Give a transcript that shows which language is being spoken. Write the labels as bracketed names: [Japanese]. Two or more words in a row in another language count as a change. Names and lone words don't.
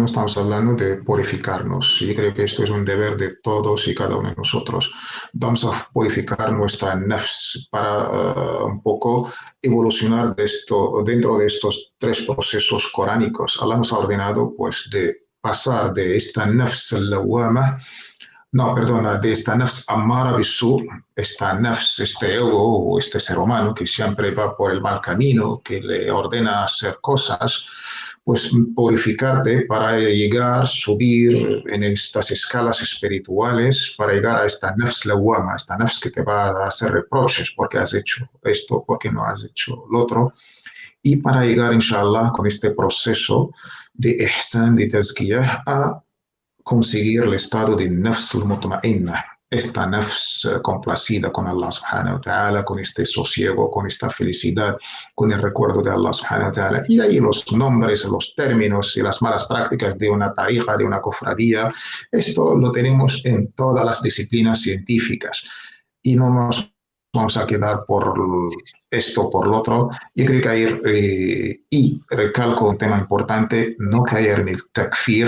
[Spanish] Estamos hablando de purificarnos. Yo creo que esto es un deber de todos y cada uno de nosotros. Vamos a purificar nuestra nafs para un poco evolucionar dentro de estos tres procesos coránicos. Allah nos ha ordenado pues de pasar de esta [Arabic] النفس اللوامة, [Spanish] no, perdona, de esta [Arabic] نفس أمارة بالسوء, [Spanish] esta nafs, este ego o este ser humano que siempre va por el mal camino, que le ordena hacer cosas, pues purificarte para llegar, subir en estas escalas espirituales, para llegar a esta [Arabic] نفس لوامة, [Spanish] esta nafs que te va a hacer reproches porque has hecho esto, porque no has hecho lo otro, y para llegar, inshallah, con este proceso de ihsan, de tazkiyah, a conseguir el estado de [Arabic] النفس المطمئنة, [Spanish] esta nafs complacida con Allah [Arabic] سبحانه وتعالى, [Spanish] con este sosiego, con esta felicidad, con el recuerdo de Allah [Arabic] سبحانه وتعالى. [Spanish] Y ahí los nombres, los términos y las malas prácticas de una tariqa, de una cofradía, esto lo tenemos en todas las disciplinas científicas. Y no nos vamos a quedar por esto, por lo otro. Yo creo que hay, y recalco un tema importante, no caer en el takfir.